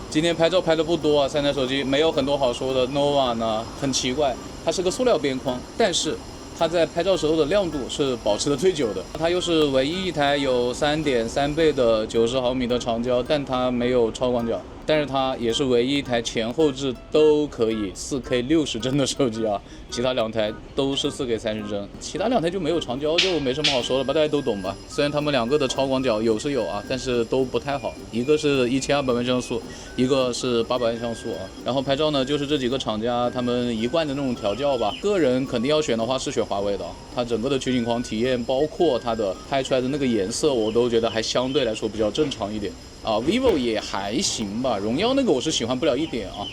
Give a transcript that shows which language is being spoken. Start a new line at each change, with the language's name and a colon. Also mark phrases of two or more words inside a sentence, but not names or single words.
Chinese: 今天拍照拍的不多啊，3台手機沒有很多好說的。Nova 呢很奇怪，它是個塑料邊框，但是它在拍照時候的亮度是保持的最久的，它又是唯一一台有3.3倍的90毫米的長焦，但它沒有超廣角，但是它也是唯一一台前後置都可以4K 60幀的手機啊，其他2台都是4K 30幀，其他2台就沒有長焦，就沒什麼好說的吧，大家都懂吧？雖然他們2個的超廣角有是有啊，但是都不太好，一個是1200萬像素，一個是800萬像素啊。然後拍照呢，就是這幾個廠家他們一貫的那種調教吧，個人肯定要選的話是選華為的，它整個的取景框體驗，包括它的拍出來的那個顏色，我都覺得還相對來說比較正常一點啊。vivo 也還行吧，榮耀那個我是喜歡不了一點啊。